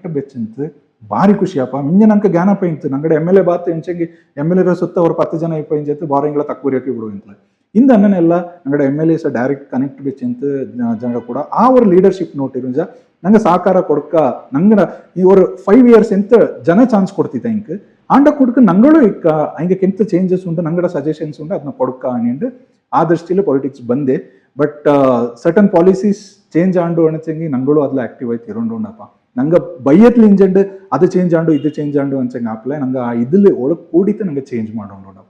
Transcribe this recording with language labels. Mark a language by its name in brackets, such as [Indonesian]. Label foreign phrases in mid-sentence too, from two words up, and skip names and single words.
[Kodava] ಬೆಚ್ಚಂತ ಭಾರಿ ಖುಷಿಯಪ್ಪ ಮಿಂಜ ನಂಗೆ ಜ್ಞಾನಪ್ಪ ಇಂತು ನಂಗಡೆ MLA ಬಾತ್ ಎಂಚಂಗಿ MLA ಸುತ್ತ ಅವ್ರ 10 ಜನ ಇಪ್ಪ ಇಂಚತ್ತು ಬಾರಿಂಗ್ಲ ತಕ್ಕೂರಿಯಕ್ಕೆ ಬಿಡು ಇಂತ ಇಂದ ಅನ್ನನೆಲ್ಲ ನಂಗಡೆ MLAs [English] direct connect [Kodava] ಬೆಚ್ಚಂತ ಜನರ ಕೂಡ ಆ ಅವ್ರ ಲೀಡರ್ಶಿಪ್ ನೋಟಿರುಂಜ ನಂಗೆ ಸಹಕಾರ ಕೊಡ್ಕ ನಂಗಡ ಈ ஒரு 5 years ಎಂತ ಜನ ಚಾನ್ಸ್ ಕೊಡ್ತಿದ್ದೆ ಇಂಕ್ ಆಂಡ ಕೊಡುಕ ನಂಗಳು ಇಕ್ಕ ಹಂಗೆ ಕೆಂತ ಚೇಂಜಸ್ ಉಂಟು ನಂಗಡ ಸಜೆಷನ್ಸ್ ಉಂಟು ಅದನ್ನ ಕೊಡುಕ ಅನಿಂಡು ಆ ದೃಷ್ಟಿಯಲ್ಲಿ ಪಾಲಿಟಿಕ್ಸ್ ಬಂದೆ. [English] but certain policies change [Kodava] ಆಂಡು ಅಣಚಂಗಿ ನಂಗಳು ಅದ್ಲ ಆಕ್ಟಿವ್ ಆಯ್ತು ಇರೋಂಡುಂಡಪ್ಪ. ನಂಗೆ ಬೈಯತ್ಲಿ ಇಂಜಂಡು ಅದು ಚೇಂಜ್ ಆಂಡು ಇದು ಚೇಂಜ್ ಆಂಡು ಅಂಚಂಗೆ ಆಪ್ಲೆ ನಂಗೆ ಆ ಇದ್ರಲ್ಲಿ ಒಳಗೆ ಕೂಡಿತು ನಂಗೆ ಚೇಂಜ್ ಮಾಡೋಂಡುಂಡಪ್ಪ.